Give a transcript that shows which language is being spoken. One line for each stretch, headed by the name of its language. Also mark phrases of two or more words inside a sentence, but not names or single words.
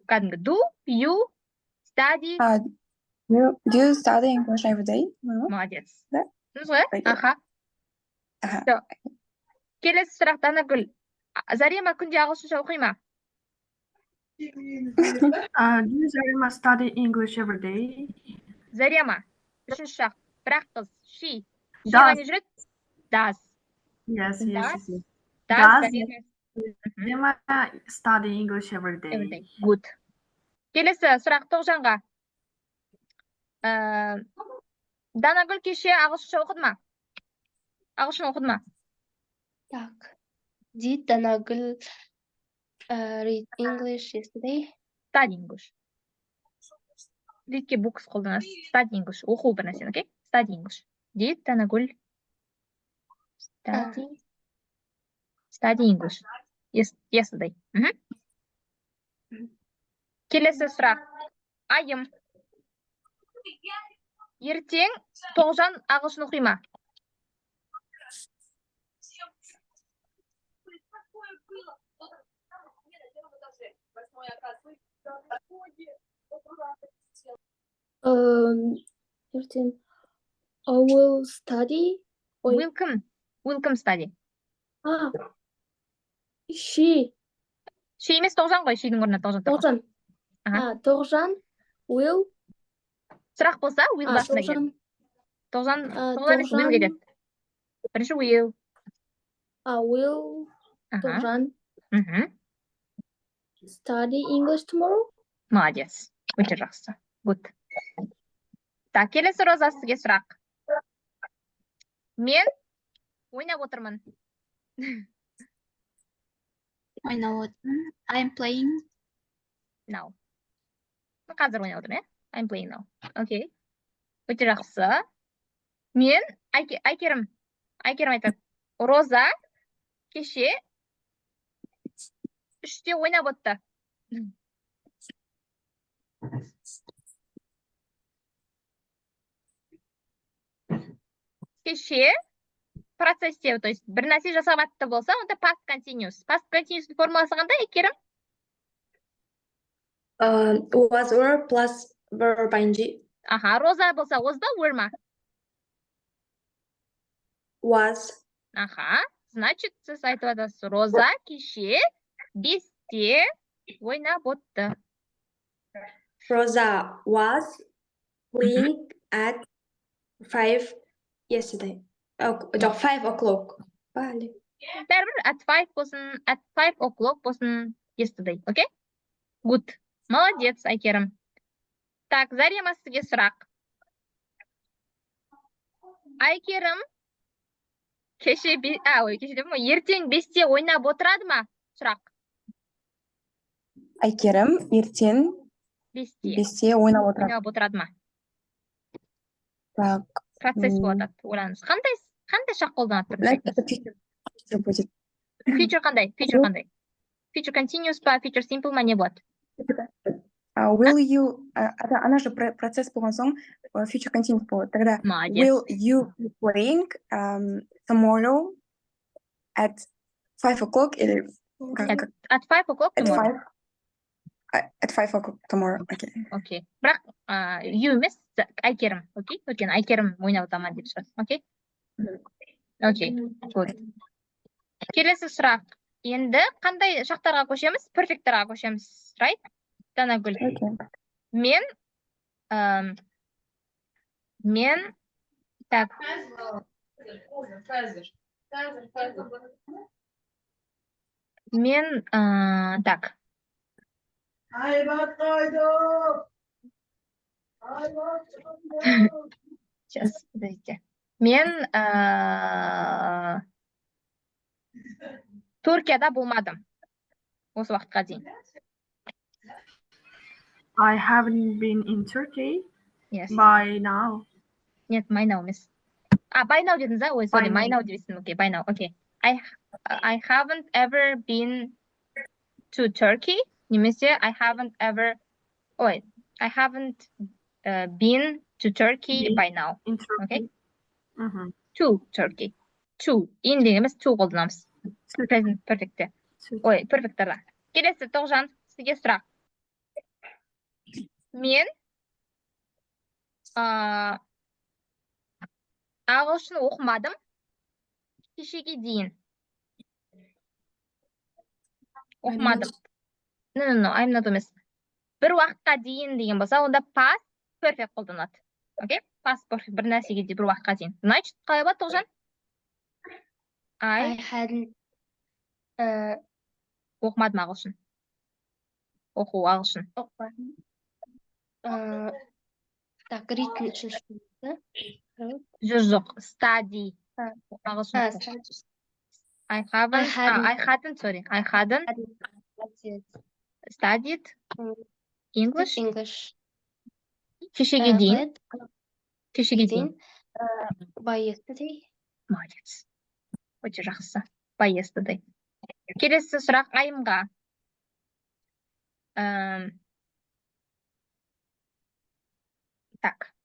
Kazakh: Кәдімгі
English: do, you, study. Do you study English every day?
Kazakh: Молодец. Да? Түсінсіз ғой? Окей. Аха. Аха. Всё. Келесі сұрақ, Данагүл. Зарема күнде ағылшынша оқи ма?
English: Do you Zarema study English every day?
Kazakh: Зарема. Үшінші сұрақ. Бірақ қыз.
English: She. She Does.
Kazakh: қане жүреді?
English: Does. Yes. Does. Does Зарема. Zarema study English every day? Every day. Good.
Kazakh: Келесі сұрақ Тоғжанға. Данагүл кеше ағылшынша оқыды ма? Ағылшын оқыды ма? Так.
English: Did Danagul read English yesterday? Study English. Readке books
Kazakh: қолданасыз.
English: Study English.
Kazakh: Оқу бір нәрсені, окей?
English: Study English. Did Данагүл study English yesterday.
Kazakh: Келесі сұрақ. Айым. Ертең Тоғжан ағылшын оқи ма?
English: I will study. Will come study. She.
Kazakh: She емес Тоғжан ғой, she'дің орнына Тоғжан тұрған.
English: Тоғжан. Тоғжан will.
Kazakh: Сұрақ болса, will басына келеді. Тоғжан емес, will кетеді. Бірінші will.
English: Will Тоғжан Мгм. study English tomorrow?
Kazakh: Молодец. Өте жақсы. Good. Так, келесі Роза сізге сұрақ. Мен ойнап отырмын.
English: I'm playing. Now.
Kazakh: Қазір ойнап отырмын,
English: I'm playing now.
Kazakh: Окей. Өте жақсы. Мен Айкерім айтады. Роза кеше 3-те ойнап отты. Кеше процесте,
Russian: то есть
Kazakh: бір нәрсе жасап атты болса, онда
English: past continuous. Past continuous
Kazakh: формуласы қандай, Айкерім?
English: Was were plus verb ing.
Kazakh: Аха, Роза болса, was ба, were ма?
English: Was.
Kazakh: Аха, значит, сіз айтып жатасыз, Роза кеше 5-те ойнап отты.
English: Rosa was playing at 5 yesterday. 5 o'clock. Vale.
Kazakh: Бәрібір
English: at 5
Kazakh: болсын,
English: at 5 o'clock
Kazakh: болсын, yesterday, окей? Good. Молодец, Айкерім. Так, Зарема сізге сұрақ. Айкерім ертең 5-те ойнап отырады ма? Сұрақ. Әйкерім ертең 5-те 5-те ойнап отырады. ойнап отырады ма? Так, Процесс м, болады. Ойлаңыз. Қандай шақ қолданады значит, бірінші?
Russian: это future будет.
Kazakh: Future қандай? Future қандай?
English: Future continuous
Kazakh: па?
English: Future simple
Kazakh: ма? Не болады?
English: Will you,
Russian: она же
Kazakh: процесс болған соң
English: future continuous
Kazakh: болады. Тогда Молодец.
English: will you be playing tomorrow at 5 o'clock или At 5 o'clock at tomorrow. 5 o'clock tomorrow. Okay.
Kazakh: Окей. Бірақ you емес, Айкерім. Окей? Өйткені Айкерім ойнап отырмын деп шығады. Окей? Окей. Good. Келесі сұрақ. Енді қандай шақтарға көшеміз? Perfect'тарға көшеміз. Right? Данагүл.
English: Okay.
Kazakh: Мен так. Мен так.
Russian: Сейчас, подождите.
Kazakh: Мен Түркияда болмадым. Осы уақытқа дейін.
English: I haven't been in Turkey Yes. by now.
Kazakh: Нет,
English: by now
Kazakh: емес.
English: By now
Kazakh: дедіңіз, а? Ой,
English: sorry, By by now
Kazakh: дебесін. Окей,
English: by now. Окей. I haven't ever been to Turkey.
Kazakh: Немесе
English: I haven't been to Turkey by now. In Turkey. Okay. Mhm. To Turkey.
Kazakh: To. In деген емес to қолданамыз.
English: Present perfect'те.
Kazakh: Ой, perfect'тарда. Келесі, Тоғжан, сізге сұрақ. Мен ағылшын оқымадым кешеге дейін. Оқымадым.
English: No, I'm not
Kazakh: емес. Бір уақытқа дейін деген болса, онда
English: past perfect
Kazakh: қолданады. Окей?
English: Past perfect
Kazakh: бір нәрсеге де бір уақытқа дейін. Значит, қалай болады, Тоғжан?
English: I hadn't
Kazakh: Оқымадым ағылшын. Оқу ағылшын. так, written үшін Жоқ. Study. Ағылшын.
English: I hadn't studied English.
Kazakh: Кешеге дейін.
English: By yesterday.
Kazakh: Молодец. Өте жақсы.
English: By yesterday.
Kazakh: Келесі сұрақ айымға. Так.